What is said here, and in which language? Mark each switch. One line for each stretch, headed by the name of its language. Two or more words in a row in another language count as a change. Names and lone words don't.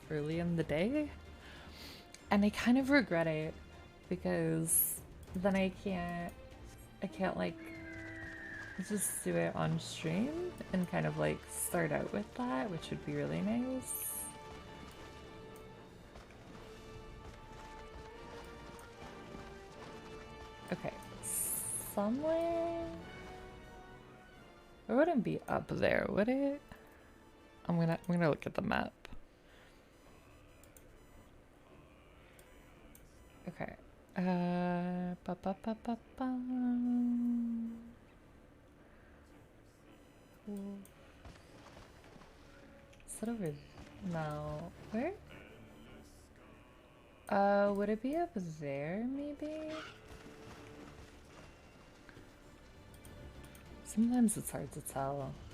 English: early in the day, and I kind of regret it because then I can't like just do it on stream and kind of like start out with that, which would be really nice. Okay, somewhere. It wouldn't be up there, would it? I'm gonna look at the map. Okay. Ba ba ba ba ba. Is that over? No. Where? Would it be up there, maybe? Sometimes it's hard to tell.